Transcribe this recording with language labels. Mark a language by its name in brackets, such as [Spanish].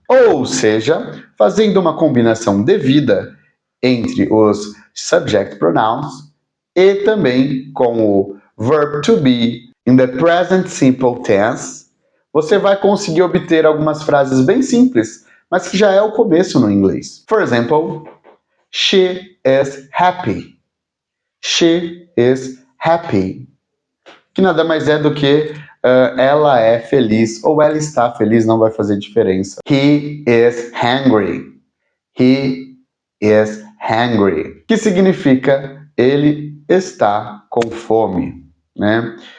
[Portuguese] Ou seja, fazendo uma combinação devida entre os subject pronouns e também com o [English] verb to be in the present simple tense, [Portuguese] você vai conseguir obter algumas frases bem simples, mas que já é o começo no inglês. [English] For example, she is happy. She is happy. [Portuguese] Que nada mais é do que ela é feliz ou ela está feliz, não vai fazer diferença. [English] He is hungry. He is hungry. [Portuguese] Que significa ele está com fome, né?